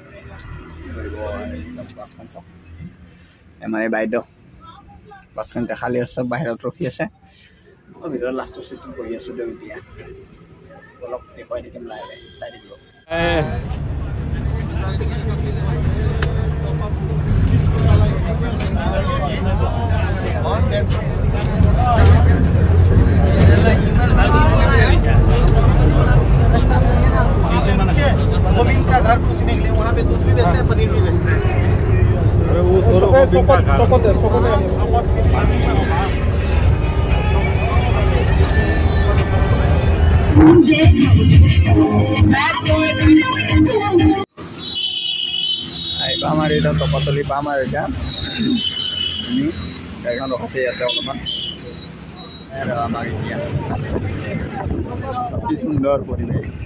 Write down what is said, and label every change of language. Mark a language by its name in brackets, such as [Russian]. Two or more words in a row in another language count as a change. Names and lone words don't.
[Assamese] বাছখন চাওক আমাৰ এই বাইদেউ বাছখন এতিয়া খালী আছে চব বাহিৰত ৰখি আছে মই ভিতৰত লাষ্টৰ চিটত বহি আছোঁ দিয়ক এতিয়া অলপ দেখুৱাই থাকিম লাহে লাহে চাই থাকিব [Hindi] गोविंद का घर पूछने के लिए वहाँ पे दूध भी बेचते हैं पनीर भी बेचते हैं अरे वो [Assamese] আমাৰ এতিয়া টপাতলি পাম আৰু এতিয়া আমি গাড়ীখন ৰখাইছে ইয়াতে অলপমান আৰু আমাক এতিয়া অতি সুন্দৰ পৰিৱেশ